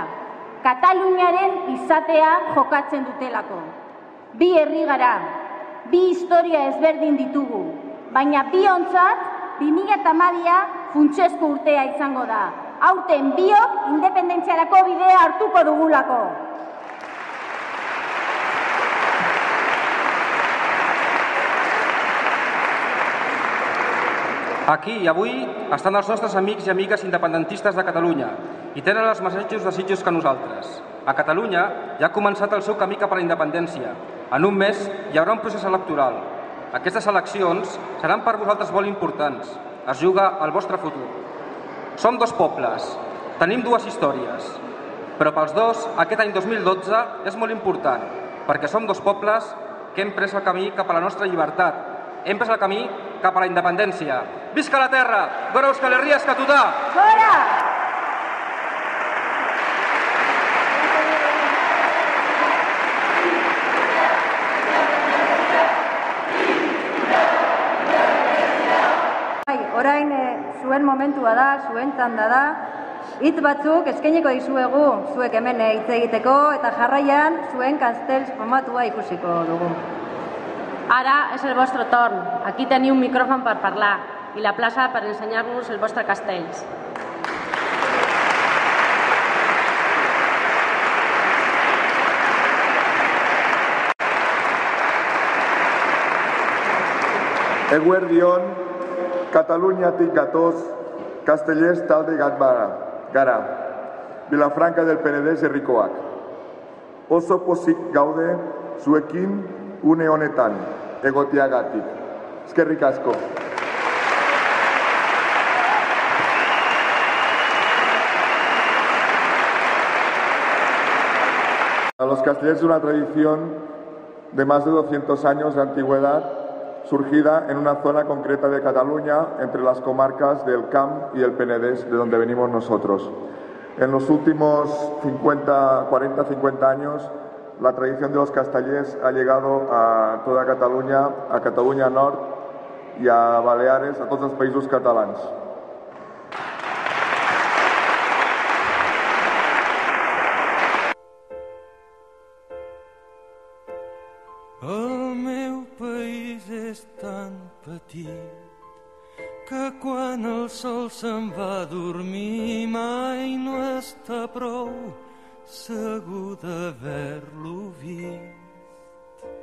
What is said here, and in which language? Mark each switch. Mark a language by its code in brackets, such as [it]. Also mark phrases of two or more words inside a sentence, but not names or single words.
[eu] Kataluniaren izatea jokatzen dutelako. Bi herri gara, bi historia ezberdin ditugu, baina biontzat 2012 funtsezko urtea izango da. Aurten biok independentziarako bidea hartuko dugulako. [ca] Aquí i avui estan els nostres amics i amigues independentistes de Catalunya i tenen els mateixos desitjos que nosaltres. A Catalunya ja ha començat el seu camí cap a la independència. En un mes hi haurà un procés electoral. Aquestes eleccions seran per vosaltres molt importants. Es juga el vostre futur. Som dos pobles, tenim dues històries, però pels dos aquest any 2012 és molt important, perquè som dos pobles que hem pres el camí cap a la nostra llibertat, hem pres el camí cap a la independència. Visca la terra! [eu] Gora Euskal Herria eskatuta! Gora! Orain zuen momentua da, zuen txanda da, hitz batzuk eskainiko dizuegu zuek hemen hitz egiteko eta jarraian zuen castells formatua ikusiko dugu. [ca] Ara és el vostre torn. Aquí teniu un micròfon per parlar i la plaça per ensenyar-nos el vostre castells. [eu] Eguerdion, Kataluniatik gatoz, Castellers talde gara, Vilafranca del Penedès herrikoak. Oso pozik gaude zuekin une honetan, egoteagatik. Eskerrik asko. [es] A los castellers una tradición de más de 200 años de antigüedad, surgida en una zona concreta de Cataluña, entre las comarcas del Camp y el Penedès, de donde venimos nosotros. En los últimos 40-50 años, la tradición de los castellers ha llegado a toda Cataluña, a Cataluña Nord y a Baleares, [ca] a tots els països catalans. El meu país és tan petit que quan el sol se'n va a dormir mai no està prou segur d'haver-lo vist.